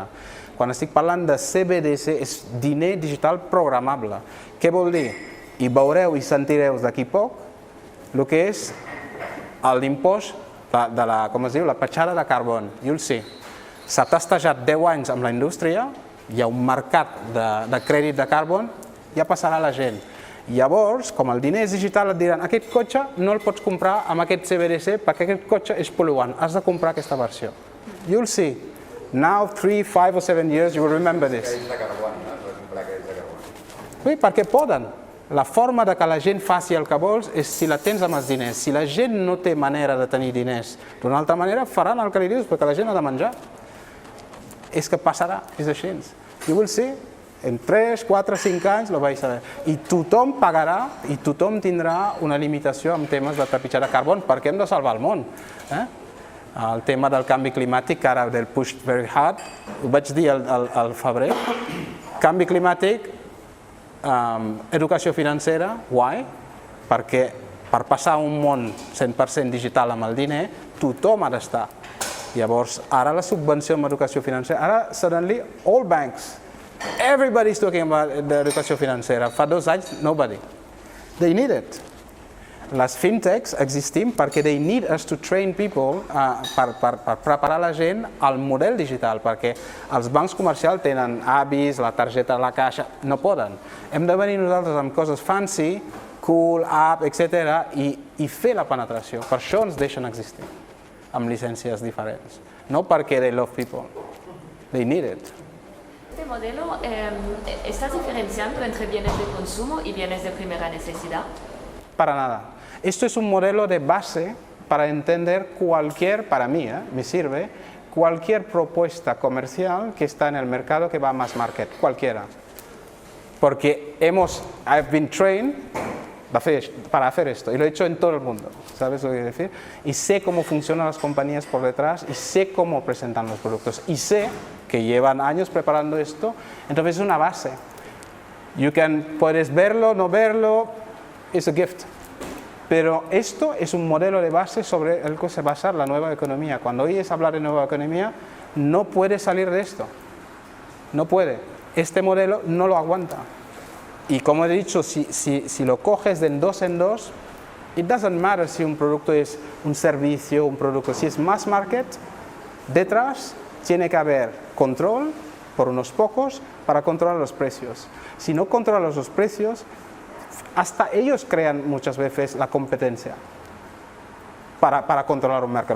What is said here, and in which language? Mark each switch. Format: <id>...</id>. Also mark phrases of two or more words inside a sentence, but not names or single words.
<ca>Quan estic parlant de CBDC és diner digital programable. Què vol dir? I veureu i sentireu d'aquí poc el que és l'impost de la petjada de carbon.</ca> <en>You'll see.</en> <ca>S'ha tastejat 10 anys amb la indústria, hi ha un mercat de crèdit de carbon, ja passarà la gent. Llavors, com el diner és digital, et diran aquest cotxe no el pots comprar amb aquest CBDC perquè aquest cotxe és pol·luant, has de comprar aquesta versió.</ca> <en>You'll see. Now, 3, 5 or 7 years, you will remember this.</en> <ca>Sí, perquè poden. La forma de que la gent faci el que vols és si la tens amb els diners. Si la gent no té manera de tenir diners d'una altra manera, faran el que li dius, perquè la gent ha de menjar. És que passarà, és així.</ca> <en>You will see,</en> <ca>en 3, 4, 5 anys lo vais a veure. I tothom pagarà i tothom tindrà una limitació en temes de trepitjar de carbon, perquè hem de salvar el món. El tema del canvi climàtic, ara del</ca> <en>push very hard,</en> <ca>ho vaig dir al febrer, canvi climàtic, educació financera, why? Perquè per passar un món 100% digital amb el diner, tothom ha d'estar. Llavors, ara la subvenció en educació financera, ara,</ca> <en>suddenly, all banks, everybody's talking about</en> <ca>l'educació financera. Fa 2 anys,</ca> <en>nobody. They need it.</en> <ca>Les fintechs existim perquè</ca> <en>they need us to train people</en> <ca>per preparar la gent al model digital, perquè els bancs comercials tenen avis, la targeta de la caixa, no poden. Hem de venir nosaltres amb coses</ca> <en>fancy, cool, app,</en> <ca>etc. i fer la penetració. Per això ens deixen existir, amb llicències diferents. No perquè</ca> <en>they love people. They need it.</en> <es>Este modelo, ¿estás diferenciando entre bienes de consumo y bienes de primera necesidad? Para nada. Esto es un modelo de base para entender para mí, me sirve, cualquier propuesta comercial que está en el mercado que va a</es> <en>mass market,</en> <es>cualquiera. Porque</es> <en>I've been trained</en> <es>para hacer esto, y lo he hecho en todo el mundo, ¿sabes lo que quiero decir? Y sé cómo funcionan las compañías por detrás, y sé cómo presentan los productos, y sé que llevan años preparando esto, entonces es una base. Puedes verlo, no verlo, es</es> <en>a gift.</en> <es>Pero esto es un modelo de base sobre el que se basa la nueva economía. Cuando oyes hablar de nueva economía, no puede salir de esto. No puede. Este modelo no lo aguanta. Y como he dicho, si lo coges de dos en dos,</es> <en>it doesn't matter</en> <es>si un producto es un servicio, un producto. Si es</es> <en>mass market,</en> <es>detrás tiene que haber control por unos pocos para controlar los precios. Si no controlas los precios, hasta ellos crean muchas veces la competencia para controlar un mercado.</es>